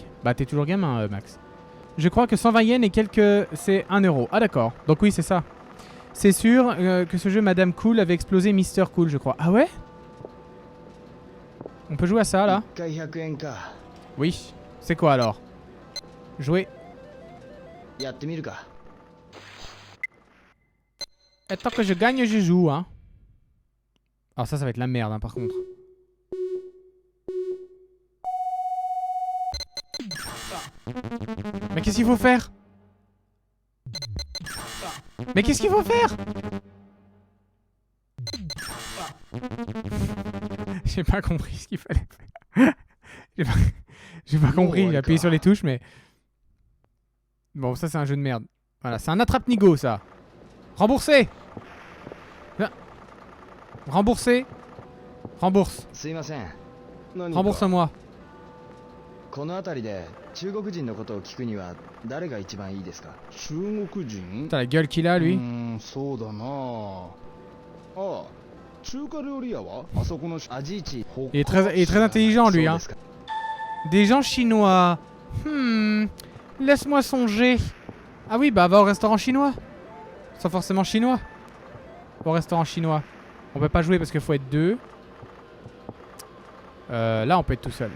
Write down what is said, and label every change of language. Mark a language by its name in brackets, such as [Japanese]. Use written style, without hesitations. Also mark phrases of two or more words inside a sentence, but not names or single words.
[French] Bah t'es toujours gamin, Max. Je crois que 120 yens et quelques... C'est 1 euro. Ah d'accord. Donc oui, c'est ça. C'est sûr que ce jeu Madame Cool avait explosé Mister Cool, je crois. Ah ouais? On peut jouer à ça, là? [Japanese] 1回100円か。 [French] Oui. C'est quoi, alors? Jouer. [Japanese] やってみるか。 [French] Et tant que je gagne, je joue, hein. Alors ça va être la merde, hein, par contre. Mais qu'est-ce qu'il faut faire? Mais qu'est-ce qu'il faut faire? J'ai pas compris ce qu'il fallait faire. J'ai pas compris, j'ai appuyé sur les touches, mais... Bon, ça c'est un jeu de merde. Voilà, c'est un attrape-nigo, ça. Remboursé! Remboursé! Rembourse. [Japanese] すいません。 [French] Rembourse-moi. [Japanese] この辺りで中国人のことを聞くには誰が一番いいですか？中国人 [French] T'as la gueule qu'il a, lui. [Japanese] そうだなあ。中華料理屋はあそこのアジイチ。 [French] Il est très intelligent, lui, hein. Des gens chinois. Laisse-moi songer. Ah oui, bah va au restaurant chinois. Sans forcément chinois. Au restaurant chinois. On peut pas jouer parce qu'il faut être 2. Là, on peut être tout seul.